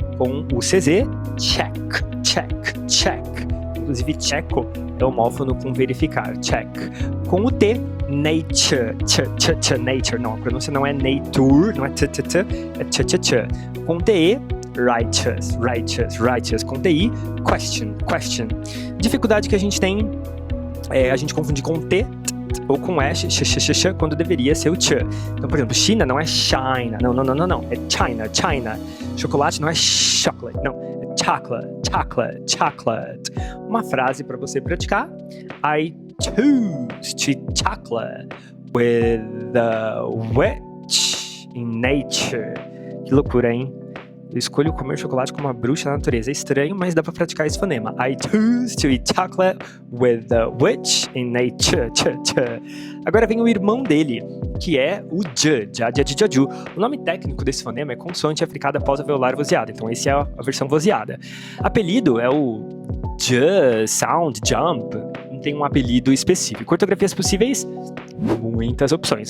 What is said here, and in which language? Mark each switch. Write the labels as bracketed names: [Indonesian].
[Portuguese] Com o CZ, check, check, check. Inclusive, checo é homófono com verificar, check. Com o T, nature, nature. Não, a pronúncia não é nature, não é t, é Com TE, righteous, righteous, righteous. Com TI, question, question. Dificuldade que a gente tem é a gente confundir com T ou com S, quando deveria ser o ch. Então, por exemplo, China não é China, não, é China, China. Chocolate não é chocolate, não, é chocolate, chocolate, chocolate. Uma frase para você praticar. [English] I choose to chocolate with the witch in nature. [Portuguese] Que loucura, hein? Eu escolho comer chocolate como uma bruxa na natureza. É estranho, mas dá pra praticar esse fonema. [English] I choose to eat chocolate with the witch in nature. [Portuguese] Agora vem o irmão dele, que é o J, Jaju. O nome técnico desse fonema é consoante africada pós-alveolar vozeada. Então esse é a versão vozeada. Apelido é o J, sound, jump. Não tem um apelido específico. Ortografias possíveis? Muitas opções.